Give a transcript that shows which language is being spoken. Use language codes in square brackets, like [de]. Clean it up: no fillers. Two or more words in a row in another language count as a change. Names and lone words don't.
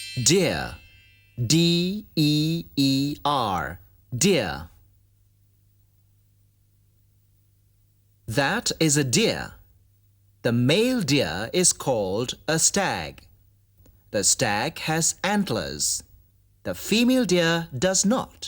[en] Deer. D-E-E-R. Deer. That is a deer. The male deer is called a stag. The stag has antlers. The female deer does not.